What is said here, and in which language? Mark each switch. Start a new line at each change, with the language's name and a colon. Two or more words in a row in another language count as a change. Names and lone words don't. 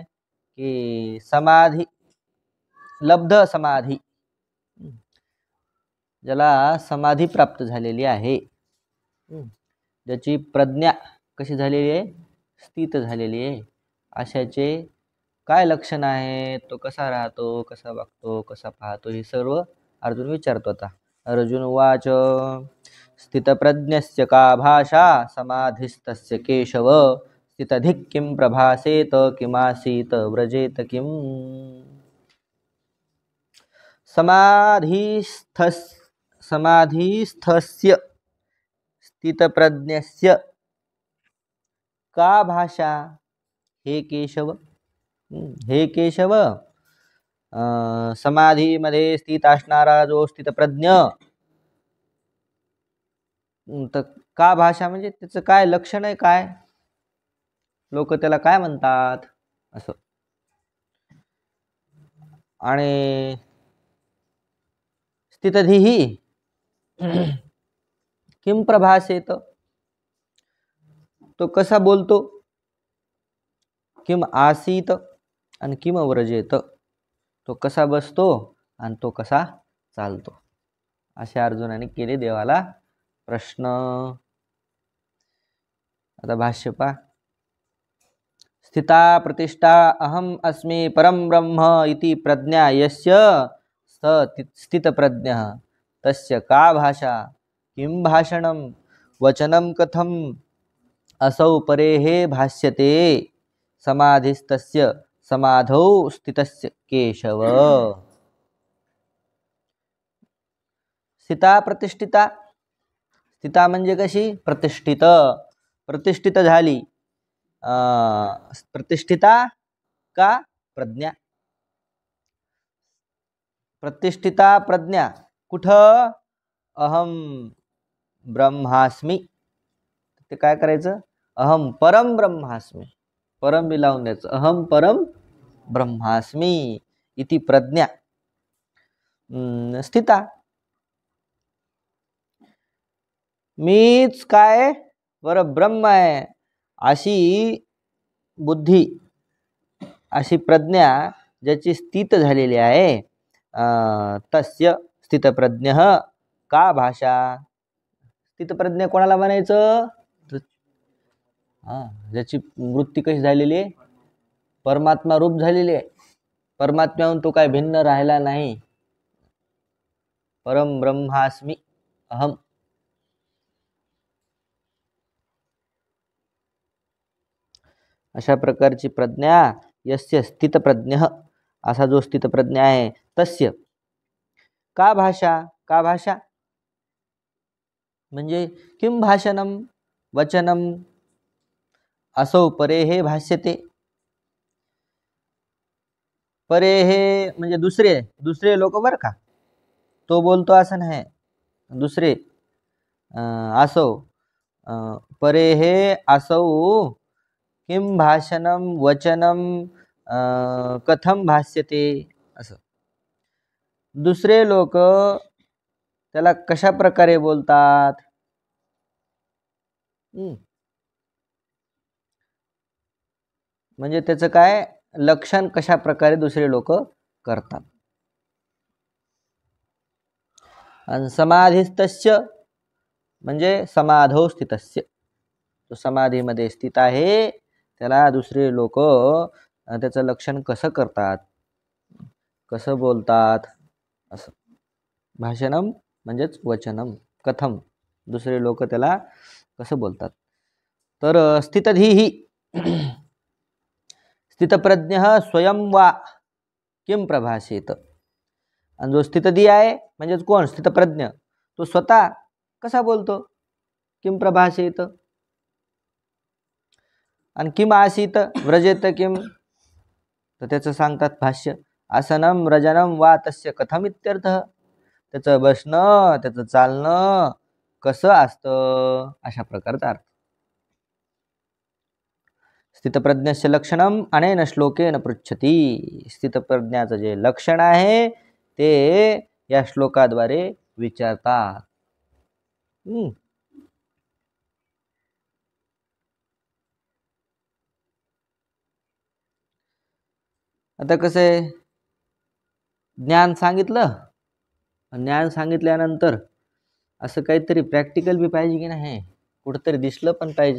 Marathi: की समाधी, लब्ध समाधी, ज्याला समाधी प्राप्त झालेली आहे, ज्याची प्रज्ञा कशी झालेली आहे? स्थित झालेली आहे. अशाचे काय लक्षण आहे? तो कसा राहतो, कसा वागतो, कसा पाहतो, हे सर्व अर्जुन विचारतो. आता अर्जुन वाच.
Sanskrit: स्थितप्रज्ञस्य का भाषा समाधिस्तस्य केशव स्थितधिक किं प्रभासेत किमासीत व्रजेत किम. समाधिस्थस्य स्थितप्रज्ञस्य का भाषा?
Marathi: हे केशव, हे केशव, समाधीमध्ये स्थित असणारा जो स्थितप्रज्ञ, तर
Sanskrit: का भाषा
Marathi: म्हणजे त्याचं काय लक्षण आहे? काय लोक त्याला काय म्हणतात असं. आणि
Sanskrit: स्थितधीही किम प्रभासेत,
Marathi: तो कसा बोलतो?
Sanskrit: किम आसीत आणि किम व्रजेत,
Marathi: तो कसा बसतो आणि तो कसा चालतो. अशा अर्जुनाने केले देवाला प्रश्न. आता भाष्य पहा.
Sanskrit: स्थिता प्रतिष्ठा अहम अस्मि परम ब्रह्म इति प्रज्ञा यस्य स्थितप्रज्ञः तस्य का भाषा किं भाषणं वचनं कथम असौ परेः भाष्यते समाधिस्तस्य समाधौ स्थितस्य केशव. स्थिता प्रतिष्ठिता,
Marathi: स्थिता म्हणजे कशी? प्रतिष्ठित, प्रतिष्ठित झाली.
Sanskrit: प्रतिष्ठिता का प्रज्ञा,
Marathi: प्रतिष्ठिता प्रज्ञा कुठं?
Sanskrit: अहम ब्रह्मास्मि.
Marathi: ते काय करायचं?
Sanskrit: अहम परम ब्रह्मास्मि,
Marathi: परम बी लावून द्यायचं.
Sanskrit: अहम परम ब्रह्मास्मि इति प्रज्ञा स्थिता.
Marathi: मीच काय परब्रह्म आहे अशी बुद्धी, अशी प्रज्ञा ज्याची स्थित झालेली आहे,
Sanskrit: तस्य स्थितप्रज्ञः का भाषा.
Marathi: स्थितप्रज्ञ कोणाला म्हणायचं? ज्याची वृत्ती कशी झालेली आहे? परमात्मा रूप झालेली आहे. परमात्म्याहून तो काय भिन्न राहिला नाही.
Sanskrit: परम ब्रह्मास्मि अहम.
Marathi: अशा प्रकारची प्रज्ञा
Sanskrit: यस्य स्थितप्रज्ञः,
Marathi: असा जो स्थितप्रज्ञ आहे,
Sanskrit: तस्य का भाषा. का भाषा
Marathi: म्हणजे
Sanskrit: किं भाषणं वचनं असौ परेः भाष्यते.
Marathi: परेः म्हणजे दुसरे, दुसरे लोक बरं का, तो बोलतो असं नाही.
Sanskrit: दुसरे असौ परेः असौ किं भाषणं वचनं कथम भाष्यते.
Marathi: असं दुसरे लोक त्याला कशा प्रकारे बोलतात. म्हणजे त्याचं काय लक्षण, कशा प्रकारे दुसरे लोक करतात. आणि समाधिस्तस्य म्हणजे
Sanskrit: समाधौ स्थितस्य,
Marathi: तो समाधीमध्ये स्थित आहे त्याला दुसरे लोक त्याचं लक्षण कसं करतात, कसं बोलतात असं. भाषणम म्हणजेच वचनम, कथम, दुसरे लोक त्याला कसं बोलतात.
Sanskrit: तर स्थितधीही स्थितप्रज्ञ स्वयं वा किम प्रभाषेत.
Marathi: आणि जो स्थितधी आहे म्हणजेच कोण, स्थितप्रज्ञ, तो स्वतः कसा बोलतो,
Sanskrit: किम प्रभाषेत. आणि किम आसीत व्रजेत किम,
Marathi: तर त्याचं सांगतात भाष्य,
Sanskrit: आसनम व्रजनम वा तस्य कथम इत्यर्थ.
Marathi: त्याचं बसणं, त्याचं चालणं कसं असतं, अशा प्रकारचा अर्थ.
Sanskrit: स्थितप्रज्ञस्य लक्षणम अनेन श्लोकेन पृच्छति.
Marathi: स्थितप्रज्ञाचं जे लक्षण आहे ते या श्लोकाद्वारे विचारतात. आता कसं आहे, ज्ञान सांगितलं, ज्ञान सांगितल्यानंतर असं काहीतरी प्रॅक्टिकल बी पाहिजे की नाही, कुठंतरी दिसलं पण पाहिजे.